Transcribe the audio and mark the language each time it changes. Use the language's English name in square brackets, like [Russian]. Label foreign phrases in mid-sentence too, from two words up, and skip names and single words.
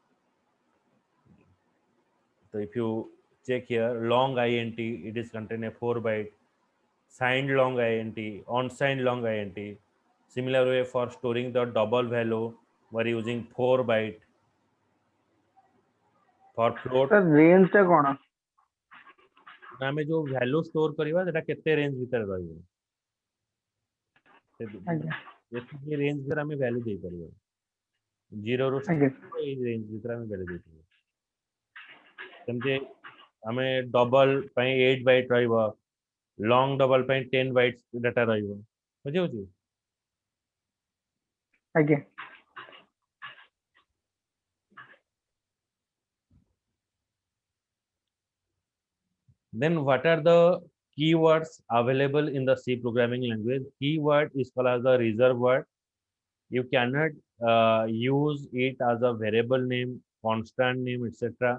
[English] So if you check here, long int, it is contain a 4 byte, signed long int, unsigned long int. Similar way for storing the double value, we're using 4 byte. For float, [Odia] ସର ରେଞ୍ଜ ଟା କଣ ଆମେ ଯୋ [English] value store [Odia] କରିବା ସେଟା କେତେ ରେଞ୍ଜ ଭିତର ରହିବ, ଆଗେ ଏତିକି ରେଞ୍ଜ ଭିତର ଆମେ ଭାଲ୍ୟୁ ଦେ ପାରିବା, 0 ରୁ ଆଗେ ଏ ରେଞ୍ଜ ଭିତର ଆମେ ଭାଲ୍ୟୁ ଦେ ପାରିବା। ସେମିତି ଆମେ ଡବଲ ପାଇଁ 8 ବାଇଟ ରହିବ, [English] long double [Odia] ପାଇଁ 10 [English] bytes data [Odia] ରହିବ, ବୁଝେ ହଉଛି। ଆଗେ [English] Then what are the keywords available in the C programming language? Keyword is called as the reserve word. You cannot use it as a variable name, constant name, etc.